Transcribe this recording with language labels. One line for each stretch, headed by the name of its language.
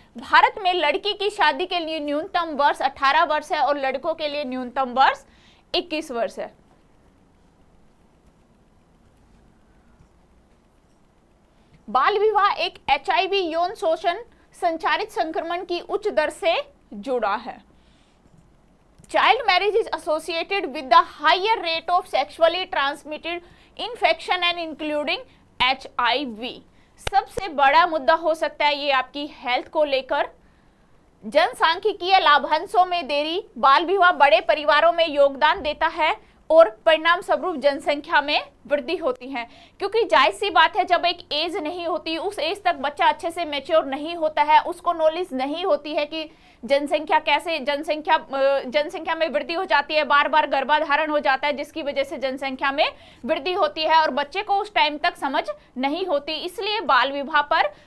Hindi: भारत में लड़की की शादी के लिए न्यूनतम वर्ष 18 वर्ष है और लड़कों के लिए न्यूनतम वर्ष 21 वर्ष है। बाल विवाह एक HIV यौन शोषण संचारित संक्रमण की उच्च दर से जुड़ा है।
English: Child marriage is associated with the higher rate of sexually transmitted infection and including HIV।
Hindi: सबसे बड़ा मुद्दा हो सकता है ये आपकी हेल्थ को लेकर। जनसांख्यिकीय लाभांशों में देरी, बाल विवाह बड़े परिवारों में योगदान देता है और परिणाम स्वरूप जनसंख्या में वृद्धि होती है। क्योंकि जायज सी बात है, जब एक एज नहीं होती, उस एज तक बच्चा अच्छे से मैच्योर नहीं होता है, उसको नॉलेज नहीं होती है कि जनसंख्या कैसे, जनसंख्या में वृद्धि हो जाती है, बार बार गर्भाधारण हो जाता है जिसकी वजह से जनसंख्या में वृद्धि होती है और बच्चे को उस टाइम तक समझ नहीं होती। इसलिए बाल विवाह पर